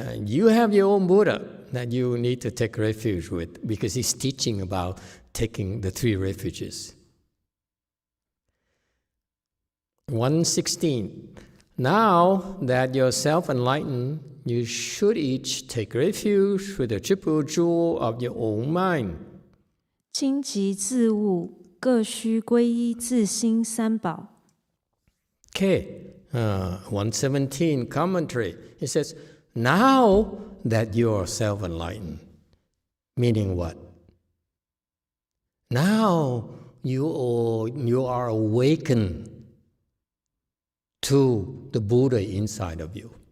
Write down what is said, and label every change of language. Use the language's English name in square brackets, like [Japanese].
[English] You have your own Buddha that you need to take refuge with, because he's teaching about taking the 3 refuges. 116. Now that you're self-enlightened, you should each take refuge with the triple jewel of your own mind. [Chinese] 今即自悟，各须皈依自心三宝。 [English] Okay, 117 commentary. It says, now that you're self-enlightened, meaning what? Now you are awakened to the Buddha inside of you.